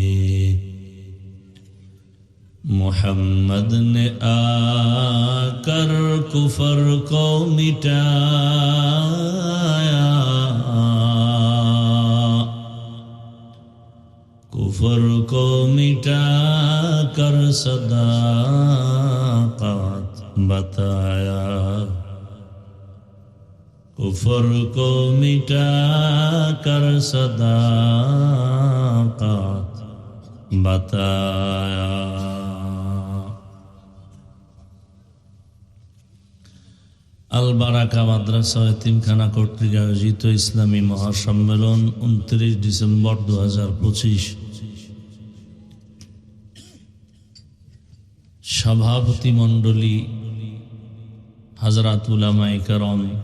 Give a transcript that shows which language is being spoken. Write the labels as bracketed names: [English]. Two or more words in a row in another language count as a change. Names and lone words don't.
[Urdu] محمد نے آ کر کفر کو مٹایا کفر کو مٹا کر صداقت بتایا کفر کو مٹا کر صداقت بتایا [Bangla] আল বারাকা মাদ্রাসা এতিমখানা কর্তৃক আয়োজিত ইসলামী মহাসম্মেলন 29 ডিসেম্বর 2025 সভাপতি মণ্ডলী হযরত উলামায়ে কেরাম